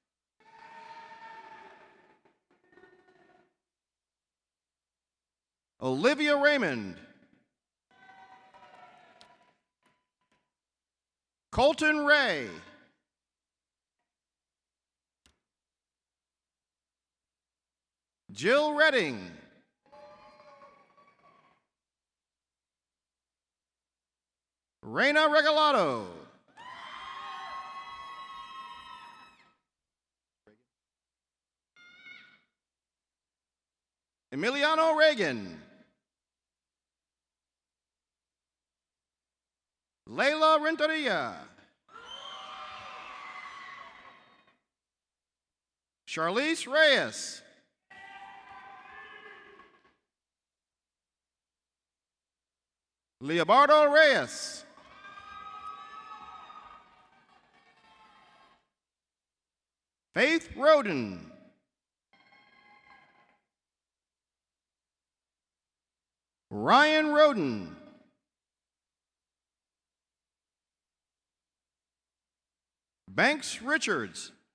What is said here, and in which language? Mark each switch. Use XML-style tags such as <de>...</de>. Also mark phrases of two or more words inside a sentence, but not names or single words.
<en>Olivia Raymond. Colton Ray. Jill Redding. Reina Regalado. Emiliano Reagan. Layla Renteria. Charlize Reyes. Leobardo Reyes. Faith Roden. Ryan Roden. Banks Richards.</en>